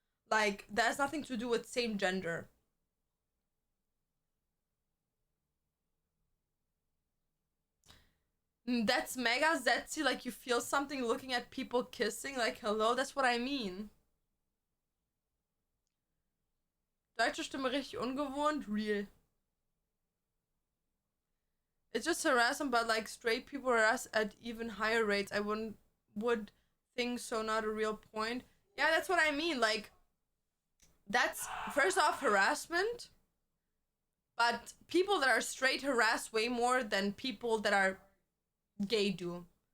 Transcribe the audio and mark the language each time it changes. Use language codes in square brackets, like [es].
[en] Like, that has nothing to do with same gender. That's mega zetsy, like you feel something looking at people kissing, like, hello, that's what I mean. [de] Deutsche Stimme richtig ungewohnt, real. [en] It's just harassment, but like straight people harass at even higher rates. I would think so, not a real point. Yeah, that's what I mean. Like, that's first off harassment, but people that are straight harass way more than people that are gay do.